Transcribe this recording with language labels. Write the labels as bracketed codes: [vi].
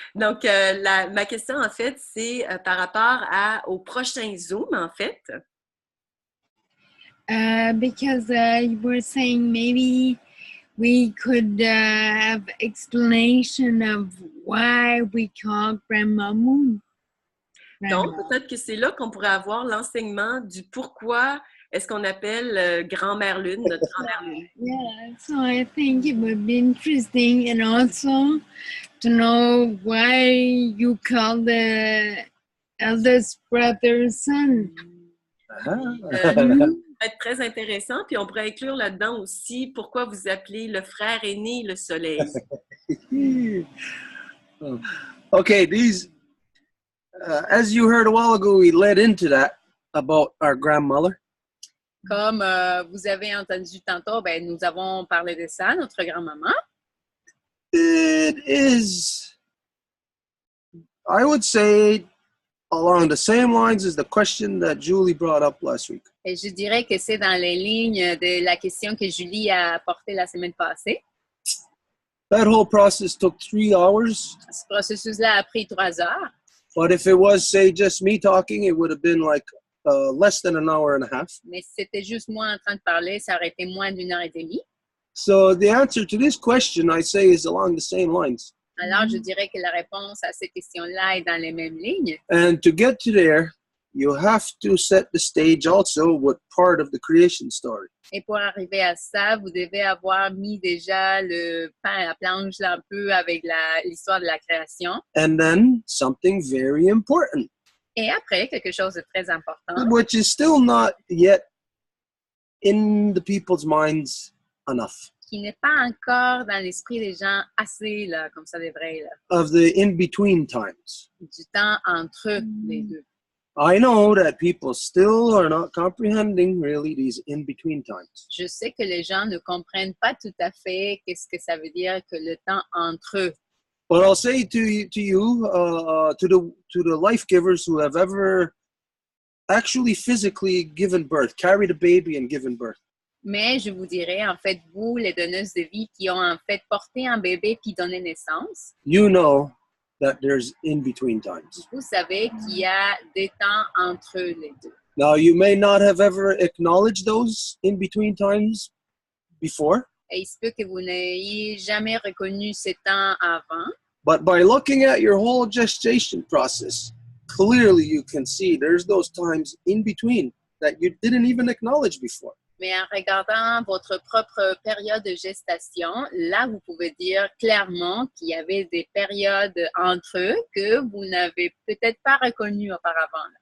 [fr] Donc, ma question, en fait, c'est par rapport au prochain Zoom, en fait. [en] Because you were saying maybe we could have explanation of why we call Grandma Moon. [fr] Donc, peut-être que c'est là qu'on pourrait avoir l'enseignement du pourquoi est-ce qu'on appelle Grand-mère Lune, notre Grand-mère Lune. [en] Yeah, so I think it would be interesting and also to know why you call the eldest brother son. [fr] Ça va être très intéressant, puis on pourrait inclure là-dedans aussi pourquoi vous appelez le frère aîné le soleil. [en] Okay, these, as you heard a while ago, we led into that about our grandmother. [fr] Comme vous avez entendu tantôt, ben, nous avons parlé de ça, notre grand-maman. [en] It is, I would say, along the same lines as the question that Julie brought up last week. [fr] Et je dirais que c'est dans les lignes de la question que Julie a apportée la semaine passée. [en] That whole process took 3 hours. [fr] Ce processus-là a pris 3 heures. [en] But if it was, say, just me talking, it would have been like less than an hour and a half. [fr] Mais si c'était juste moi en train de parler, ça aurait été moins d'1 heure et demie. [en] So the answer to this question, I say, is along the same lines. [fr] Alors, je dirais que la réponse à cette question-là est dans les mêmes lignes. [en] And to get to there, you have to set the stage also with part of the creation story. [fr] Et pour arriver à ça, vous devez avoir mis déjà le pain à la planche là, un peu avec l'histoire de la création. [en] And then something very important, [fr] Et après, quelque chose de très important, [en] which is still not yet in the people's minds enough, [fr] qui n'est pas encore dans l'esprit des gens assez, là, comme ça devrait, là, [en] of the in-between times. [fr] du temps entre les deux. [en] I know that people still are not comprehending really these in-between times. [fr] Je sais que les gens ne comprennent pas tout à fait qu'est-ce que ça veut dire que le temps entre eux. [en] But I'll say to you, to the life givers who have ever actually physically given birth, carried a baby and given birth. [fr] Mais je vous dirais, en fait, vous, les donneuses de vie qui ont en fait porté un bébé puis donné naissance, [en] you know that there's in-between times. [fr] vous savez qu'il y a des temps entre les deux. [en] Now, you may not have ever acknowledged those in-between times before, [fr] Et il se peut que vous n'ayez jamais reconnu ces temps avant, [en] but by looking at your whole gestation process, clearly you can see there's those times in between that you didn't even acknowledge before. [fr] mais en regardant votre propre période de gestation, là, vous pouvez dire clairement qu'il y avait des périodes entre eux que vous n'avez peut-être pas reconnues auparavant.